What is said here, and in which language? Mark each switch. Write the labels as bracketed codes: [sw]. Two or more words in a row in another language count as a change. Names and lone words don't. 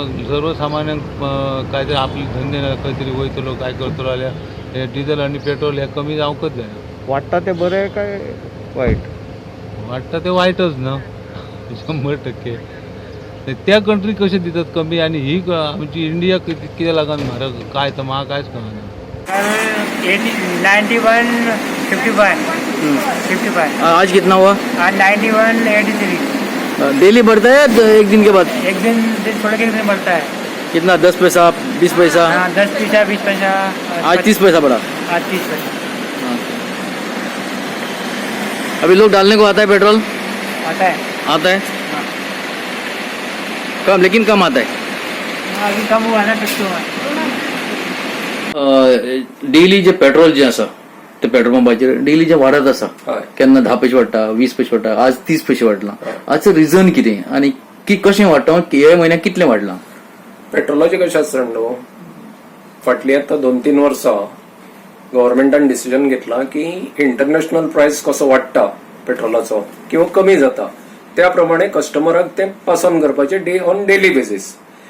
[kok] सर्वसामान्यांक काय तरी आपली धंदे खंय तरी वयतलो काय करतलो जाल्यार हे डिझल आनी पेट्रोल हे कमी जावंकच जाय. वाडटा तें बरें काय वायट. वाडटा ते वायटच न्हू 100%. त्या कंट्री कशें दितात कमी आनी ही आमची इंडिया कित्याक लागून म्हारग काय तर म्हाका कांयच कळना. 91, 55. [hi] आज कितना हुआ? आज 91, 83. डेली बढ़ता है एक दिन के बाद? एक दिन थोड़े दिन बढ़ता है. कितना? 10 पैसा 20 पैसा? हाँ 10 पैसा 20 पैसा. आज 30 पैसा बढ़ा. आज 30 पैसा. अभी लोग डालने को आता है पेट्रोल? आता है. आता है हाँ. कम, लेकिन कम आता है. अभी कम हुआ ना टक्के. [kok] डेली जे पेट्रोल जे आसा ते पेट्रोल पंपाचेर डेली जे वाडत आसा केन्ना 10 पैसे वाडटा 20 पैसे वाडटा आज 30 पैसे वाडला. हाचें रिजन कितें आनी कशें वाडटा हे म्हयन्याक कितलें वाडलां? पेट्रोलाचें कशें आसता न्हू फाटलीं आतां 2-3 वर्सां गव्हर्मेंटान डिसिजन घेतलां की [en] international price [kok] कसो वाडटा पेट्रोलाचो किंवा कमी जाता त्या प्रमाणे कस्टमराक ते [en] pass on [kok] करपाचें [en] on daily basis.